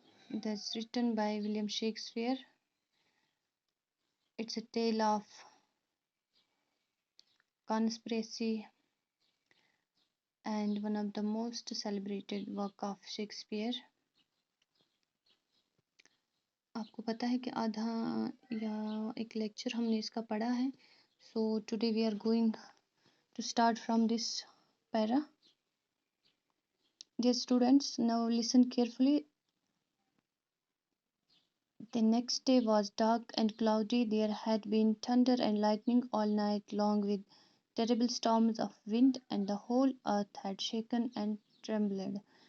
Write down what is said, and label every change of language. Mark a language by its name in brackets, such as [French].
[English] That's written by William Shakespeare. It's a tale of conspiracy and one of the most celebrated work of Shakespeare. [Hindi] आपको पता है कि आधा या एक लेक्चर हमने इसका पढ़ा है. [English] So today we are going to start from this para. Dear students, now listen carefully. The next day was dark and cloudy. There had been thunder and lightning all night long with terrible storms of wind, and the whole earth had shaken and trembled.